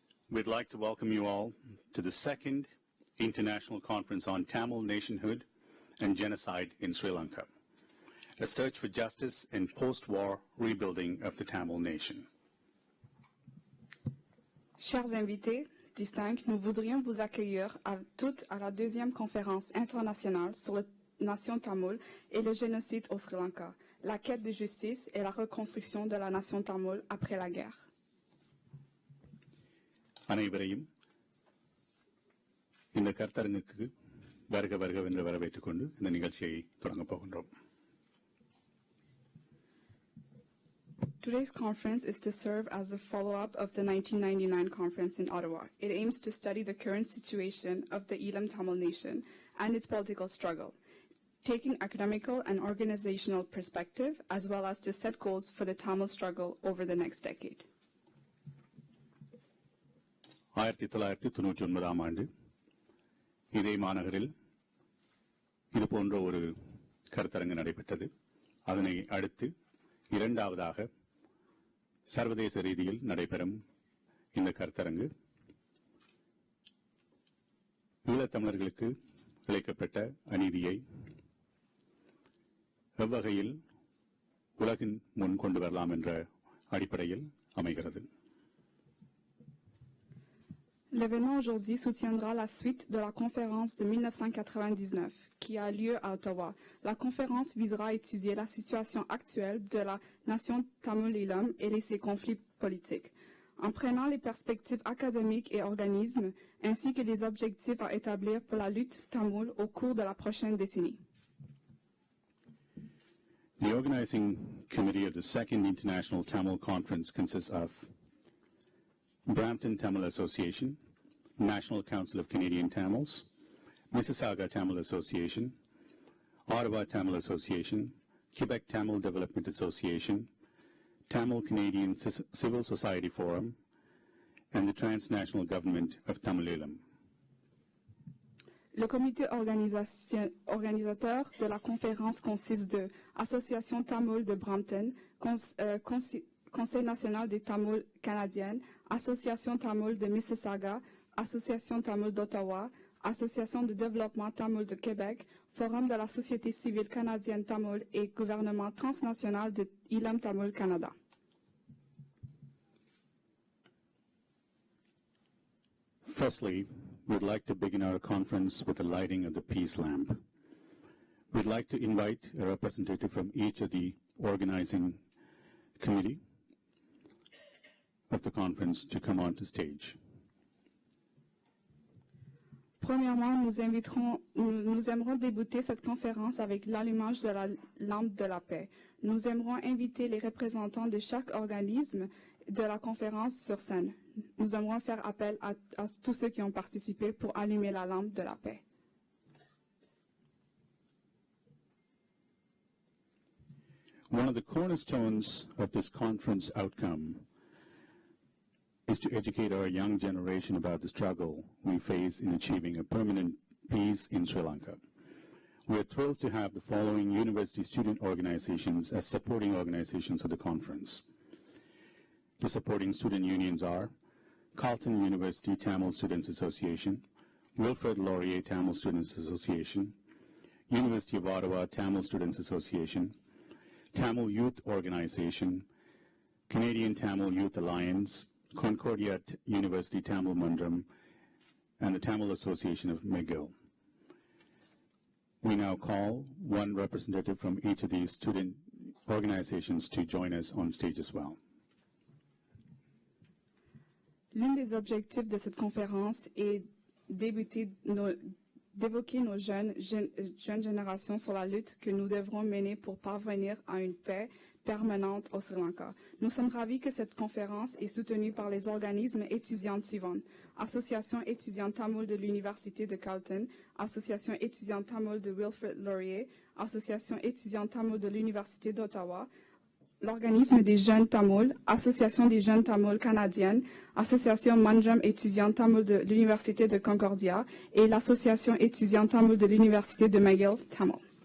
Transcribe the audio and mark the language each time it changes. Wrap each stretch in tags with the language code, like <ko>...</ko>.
<en>We'd like to welcome you all to the second International Conference on Tamil Nationhood and Genocide in Sri Lanka, a search for justice and post-war rebuilding of the Tamil nation.</en> <fr>Chers invités distincts, nous voudrions vous accueillir à toutes à la deuxième conférence internationale sur la nation tamoule et le génocide au Sri Lanka, la quête de justice et la reconstruction de la nation tamoule après la guerre.</fr> <ta>அனைவரையும் இந்த கருத்தரங்குக்கு வருக வருகவென்று வரவேற்றுக் கொண்டு இந்த நிகழ்ச்சியை தொடங்கப் போகின்றோம்.</ta> <en>Today's conference is to serve as a follow-up of the 1999 conference in Ottawa. It aims to study the current situation of the Elam Tamil nation and its political struggle, taking academical and organizational perspective, as well as to set goals for the Tamil struggle over the next decade.</en> <ta>1999 ஆண்டு இதே மாநகரில் இது போன்ற ஒரு கருத்தரங்கு நடைபெற்றது. அதனை அடுத்து இரண்டாவதாக சர்வதேச ரீதியில் நடைபெறும் இந்த கருத்தரங்கு ஈழத்தமிழர்களுக்கு இழைக்கப்பட்ட அநீதியை எவ்வகையில் உலகின் முன் கொண்டு வரலாம் என்ற அடிப்படையில் அமைகிறது.</ta> <fr>L'événement aujourd'hui soutiendra la suite de la conférence de 1999 qui a lieu à Ottawa. La conférence visera à étudier la situation actuelle de la nation tamoul-Elam et ses conflits politiques, en prenant les perspectives académiques et organismes, ainsi que les objectifs à établir pour la lutte tamoule au cours de la prochaine décennie.</fr> <en>The organizing committee of the Second International Tamil Conference consists of Brampton Tamil Association, National Council of Canadian Tamils, Mississauga Tamil Association, Ottawa Tamil Association, Quebec Tamil Development Association, Tamil Canadian Civil Society Forum, and the Transnational Government of Tamil-Elam.</en> <fr>Le comité organisateur de la conférence consiste de Association Tamoul de Brampton, Conseil national des Tamouls canadiennes, Association Tamoul de Mississauga, Association Tamoul d'Ottawa, Association de développement Tamoul de Québec, Forum de la société civile canadienne Tamoul et gouvernement transnational de Elam Tamil Canada.</fr> <en>Firstly, we'd like to begin our conference with the lighting of the peace lamp. We'd like to invite a representative from each of the organizing committee of the conference to come onto stage.</en> <fr>Premièrement, nous aimerons débuter cette conférence avec l'allumage de la lampe de la paix. Nous aimerons inviter les représentants de chaque organisme de la conférence sur scène. Nous aimerons faire appel à tous ceux qui ont participé pour allumer la lampe de la paix.</fr> <en>One of the cornerstones of this conference outcome is to educate our young generation about the struggle we face in achieving a permanent peace in Sri Lanka. We are thrilled to have the following university student organizations as supporting organizations of the conference. The supporting student unions are Carleton University Tamil Students Association, Wilfrid Laurier Tamil Students Association, University of Ottawa Tamil Students Association, Tamil Youth Organization, Canadian Tamil Youth Alliance, Concordia University Tamil Mandram, and the Tamil Association of McGill. We now call one representative from each of these student organizations to join us on stage as well.</en> <fr>L'un des objectifs de cette conférence est d'évoquer nos jeunes générations sur la lutte que nous devrons mener pour parvenir à une paix permanente au Sri Lanka. Nous sommes ravis que cette conférence est soutenue par les organismes étudiants suivants: Association étudiante tamoule de l'Université de Carleton, Association étudiante tamoule de Wilfrid Laurier, Association étudiante tamoule de l'Université d'Ottawa, l'Organisme des jeunes tamouls, Association des jeunes tamouls canadiennes, Association Mandram étudiante tamoule de l'Université de Concordia et l'Association étudiante tamoule de l'Université de McGill Tamil.</fr>